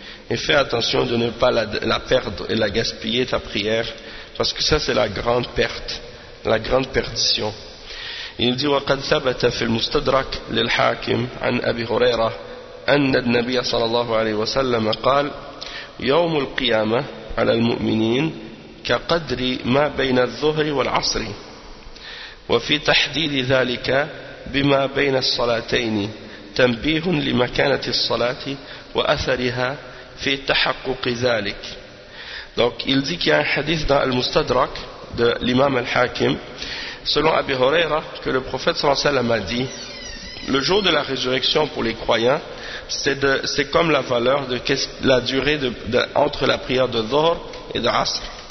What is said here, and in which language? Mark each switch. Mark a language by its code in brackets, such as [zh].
[fr] et fais attention de ne pas la perdre et la gaspiller, ta prière, parce que ça c'est la grande perte, la grande perdition. Il dit: [ar] وقد ثبت في المستدرك للحاكم عن أبي هريرة أن النبي صلى الله عليه وسلم قال: يوم القيامة على المؤمنين كقدر ما بين الظهر والعصر، وفي تحديد ذلك بما بين الصلاتين تنبيه لمكانة الصلاة وأثرها في تحقق ذلك. [fr] Donc il dit qu'il y a un hadith dans le Mustadrak de l'imam al-Hakim, selon Abi Huraira, que le prophète sallallahu alayhi wa sallam a dit: le jour de la résurrection pour les croyants, c'est comme la valeur de la durée de entre la prière de Dhuhr et de Asr.